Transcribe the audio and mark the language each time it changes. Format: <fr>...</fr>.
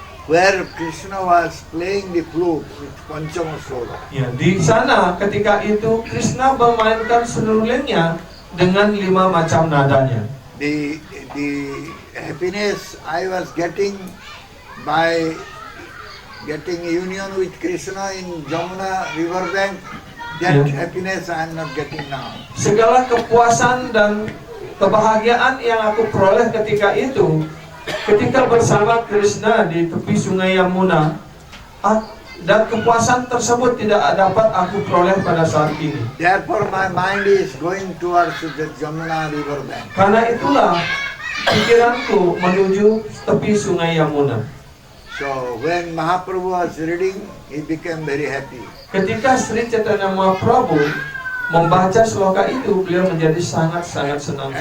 <en>Where Krishna was playing the flute with Panchama Sura.</en> <id>Ya, di sana ketika itu Krishna memainkan senulingnya dengan 5 macam nadanya.</id> <en>The happiness I was getting by getting union with Krishna in Jamuna river bank, that Yeah. happiness I am not getting now.</en> <id>Segala kepuasan dan kebahagiaan yang aku peroleh ketika itu, ketika bersama Krishna di tepi sungai Yamuna, dan kepuasan tersebut tidak dapat aku peroleh pada saat ini.</id> <en>Therefore my mind is going towards the Jamuna river bank.</en> <id>Karena itulah pikiranku menuju tepi sungai Yamuna.</id> <en>So when Mahaprabhu was reading, he became very happy.</en> <id>Ketika Sri Chaitanya Mahaprabhu membaca sloka itu, beliau menjadi sangat-sangat senang</id>